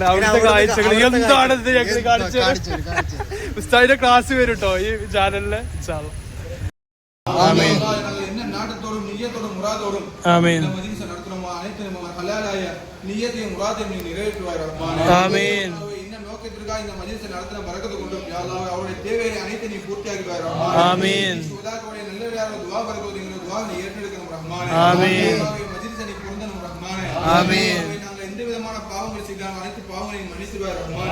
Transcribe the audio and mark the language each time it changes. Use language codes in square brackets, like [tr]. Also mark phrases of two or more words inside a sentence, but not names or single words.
[ml] അവിടുത്തെ കാഴ്ചകൾ എന്താണെന്ന് ഞങ്ങൾ കാണിച്ചു. ഉസ്താദിന്റെ ക്ലാസ് വരും കേട്ടോ ഈ ചാനലില്. [ar] آمين آمين آمين. [ta] இந்த மஜ்லிஸை நடத்தின பரக்கத்து கொண்டும் [ar] يا الله [ta] அவருடைய தேவையை அனைத்து நீ பூர்த்தியாக்கி தர ஆமீன். சுதாக்களுடைய நல்லவராக துஆ பரக்கத்து எங்களுடைய துஆவை நீ ஏற்றெடுக்கணும் ரஹ்மானே. ஆமீன். மஜ்லிஸை நீ பொருந்தணும் ரஹ்மானே. ஆமீன். நாங்கள் எந்த விதமான பாவங்கள் செய்தாலும் அனைத்து பாவங்களையும் மன்னித்துவாய் ரஹ்மானே.